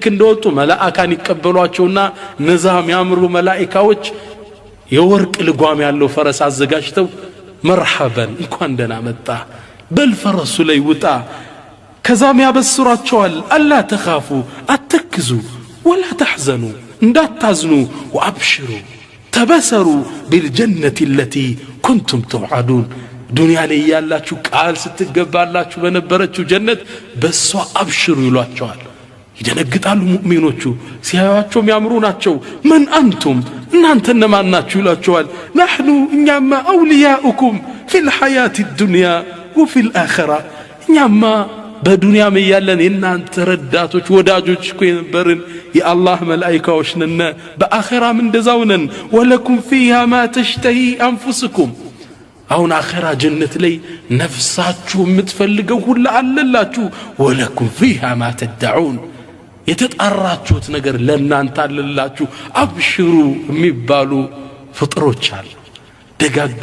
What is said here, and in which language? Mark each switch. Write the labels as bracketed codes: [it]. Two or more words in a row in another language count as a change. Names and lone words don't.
[am] እንደወጡ መላእክታን ይቀበሏቸውና ነዛ የሚያምሩ መላእክቶች የወርቅ ልጓም ያለው ፈረስ አዘጋጅተው መርሐበን እንኳን ደህና መጣ በልፈረሱ ላይ ውጣ ከዛም ያበስሯቸዋል [ar] ألا تخافوا [am] አትክዙ [ar] ولا تحزنوا [am] እንዳታዝኑ [ar] وابشروا تبصروا بالجنة التي كنتم توعدون [am] دنيا ላይ ያላችሁ ቃል ስትገባላችሁ በነበረችው ጀነት በሷ አብሽሩ ይሏቸዋል ይደነግጣሉ ሙእሚኖቹ ሲያዩአቸው የሚያምሩ ናቸው [ar] من انتم [am] እናንተ እነማን ናችሁ ይሏቸዋል نحن እኛማ [ar] أولياؤكم في الحياة الدنيا وفي الآخرة [am] እኛማ በዱንያም ያለን የናንተ ረዳቶች ወዳጆች እኮ የነበርን የአላህ መላእክቶች ነን በአኺራም እንደዛው ነን [ar] ولكم فيها ما تشتهي أنفسكم [am] አሁን አኺራ ጀነት ላይ ነፍሳችሁ የምትፈልገው ሁሉ አለላችሁ [ar] ولكم فيها ما تدعون [am] የተጣራችሁት ነገር ለናንተ አለላችሁ አብሽሩ የሚባሉ ፍጥሮች አሉ ደጋግ